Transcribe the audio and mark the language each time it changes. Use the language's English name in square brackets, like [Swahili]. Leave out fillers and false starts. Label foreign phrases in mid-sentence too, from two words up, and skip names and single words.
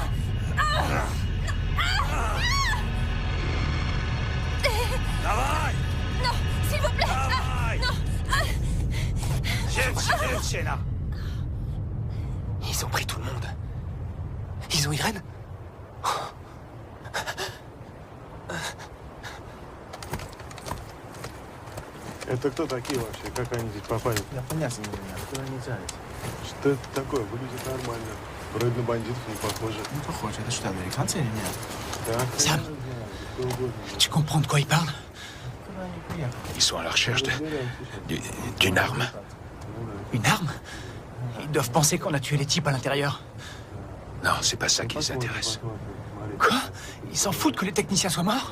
[Russian] Давай! [French] Non! S'il vous plaît! [Russian] Давай! [French] Non! Jenna! Ils ont pris tout le monde. Ils ont Irène? [Russian] Это кто такие вообще? Как они здесь попали? Я понятия не имею, откуда они взялись. Что это такое? Выглядит нормально. Вроде на бандитов не похоже. Не похоже. Это что, американцы или нет? Да, [French] Sam, tu comprends de quoi ils parlent? Ils sont à la recherche d'une arme. Une arme? Ils doivent penser qu'on a tué les types à l'intérieur. Non, c'est pas ça qui les intéresse. Quoi? Ils s'en foutent que les techniciens soient morts?